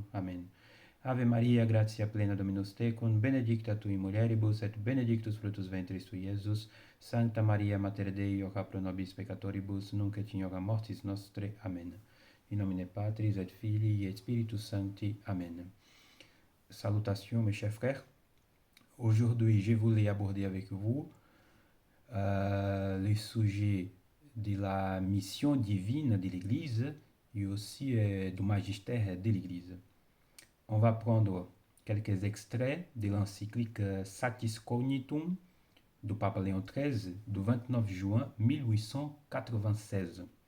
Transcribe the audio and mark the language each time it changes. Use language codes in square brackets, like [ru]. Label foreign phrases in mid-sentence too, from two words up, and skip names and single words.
[la] Amen. Ave Maria, gratia plena Dominus tecum, benedicta tui mulieribus, et benedictus fructus ventris tui, Iesus. Sancta Maria, Mater Dei, ora pro nobis peccatoribus, nunc et in hora mortis nostre. Amen. In nomine Patris et Filii et Spiritus Sancti. Amen. [fr] Salutations mes chers frères. Aujourd'hui, je voulais aborder avec vous le sujet de la mission divine de l'Église et aussi du magistère de l'Église. On va prendre quelques extraits de l'encyclique Satis Cognitum du pape Léon XIII du 29 juin 1896.